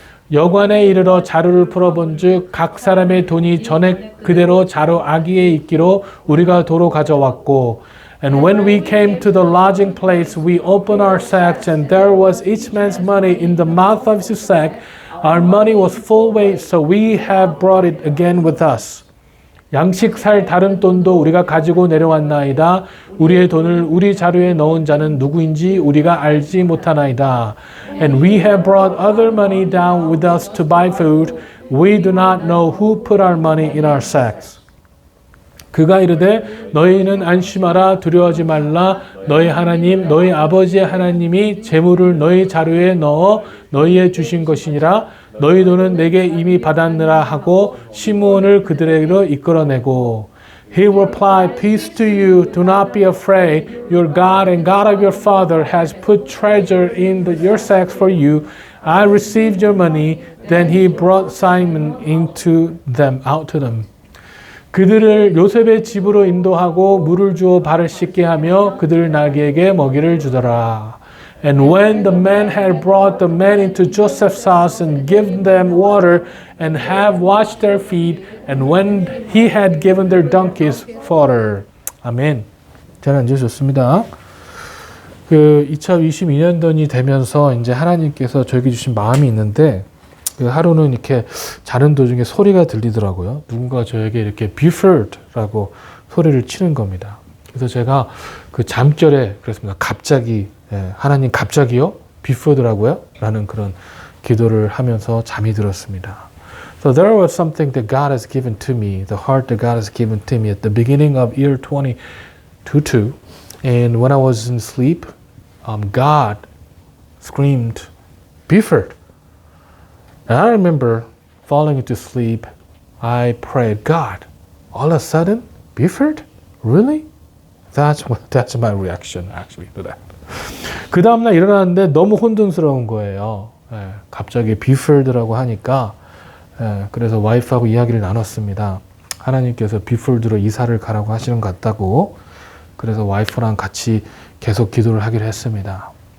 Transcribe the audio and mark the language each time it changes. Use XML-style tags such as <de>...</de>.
<ko>여관에 이르러 자루를 풀어본즉 각 사람의 돈이 전액 그대로 자루 아기에 있기로 우리가 도로 가져왔고</ko> <en>And when we came to the lodging place, we opened our sacks, and there was each man's money in the mouth of his sack. Our money was full weight, so we have brought it again with us.</en> <ko>양식 살 다른 돈도 우리가 가지고 내려왔나이다. 우리의 돈을 우리 자루에 넣은 자는 누구인지 우리가 알지 못하나이다.</ko> <en>And we have brought other money down with us to buy food. We do not know who put our money in our sacks.</en> <ko>그가 이르되 너희는 안심하라 두려워하지 말라 너희 하나님 너희 아버지의 하나님이 재물을 너희 자루에 넣어 너희에 주신 것이니라 너희 돈은 내게 이미 받았느라 하고 시므온을 그들에게로 이끌어내고</ko> <en>He replied, Peace to you, do not be afraid. Your God and God of your father has put treasure in your sacks for you. I received your money. Then he brought Simon out to them.</en> <ko>그들을 요셉의 집으로 인도하고 물을 주어 발을 씻게 하며 그들 나귀에게 먹이를 주더라.</ko> <en>And when the men had brought the men into Joseph's house and given them water and have washed their feet, and when he had given their donkeys fodder.</en> <ko>아멘. 잘 앉으셨습니다. 2022년도이 되면서 이제 하나님께서 저에게 주신 마음이 있는데 하루는 이렇게 자는 도중에 소리가 들리더라고요. 누군가 저에게 이렇게 Buford라고 소리를 치는 겁니다. 그래서 제가 그 잠결에 그랬습니다. 갑자기 하나님 갑자기요? Buford라고요? 라는 그런 기도를 하면서 잠이 들었습니다.</ko> <en>So there was something that God has given to me, the heart that God has given to me at the beginning of year 2022. And when I was in sleep, God screamed, Buford. And I remember falling into sleep. I prayed, God, all of a sudden, Buford? Really? That's my reaction actually to that.</en> <ko>그 다음날 일어났는데 너무 혼돈스러운 거예요. 갑자기 Buford라고 하니까 그래서 와이프하고 이야기를 나눴습니다. 하나님께서 Buford로 이사를 가라고 하시는 것 같다고. 그래서 와이프랑 같이 계속 기도를 하기로 했습니다.</ko>